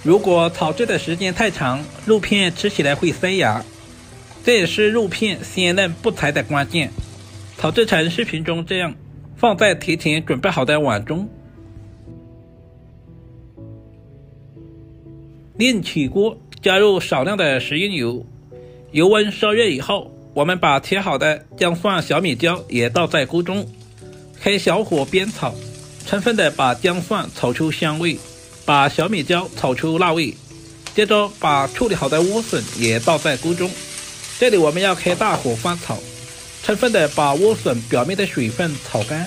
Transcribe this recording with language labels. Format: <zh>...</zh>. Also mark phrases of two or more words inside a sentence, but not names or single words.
<zh>如果炒制的時間太長，肉片吃起來會塞牙，這也是肉片鮮嫩不柴的關鍵。炒制成視頻中這樣，放在提前準備好的碗中。另起鍋，加入少量的食用油，油溫燒熱以後，我們把切好的薑蒜小米椒也倒在鍋中，開小火煸炒，充分的把薑蒜炒出香味，把小米椒炒出辣味，接着把處理好的萵筍也倒在鍋中。這裡我們要開大火翻炒，充分的把萵筍表面的水分炒乾。</zh>